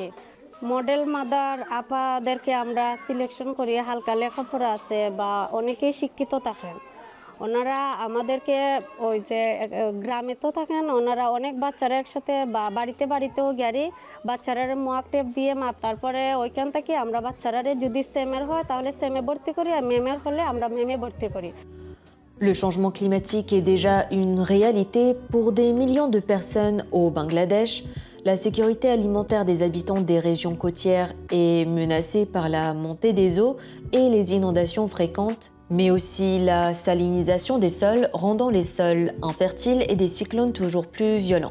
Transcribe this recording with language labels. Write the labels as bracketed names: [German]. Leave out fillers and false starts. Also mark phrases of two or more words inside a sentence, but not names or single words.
[English] model mother [Bangla] আপাদেরকে আমরা সিলেকশন করি, হালকা লেখাপড়া আছে বা অনেকেই শিক্ষিত থাকেন, ওনারা আমাদেরকে ওই যে গ্রামে তো থাকেন, ওনারা অনেক বাচ্চারা একসাথে বা বাড়িতেও গিয়ে বাচ্চারা [English] MUAC tape [Bangla] দিয়ে মাপ, তারপরে ওইখান থেকে আমরা বাচ্চারা যদি সেমের হয় তাহলে সেমে ভর্তি করি, আর মেমের হলে আমরা মেমে ভর্তি করি। [French] Le changement climatique est déjà une réalité pour des millions de personnes au Bangladesh. La sécurité alimentaire des habitants des régions côtières est menacée par la montée des eaux et les inondations fréquentes, mais aussi la salinisation des sols rendant les sols infertiles et des cyclones toujours plus violents.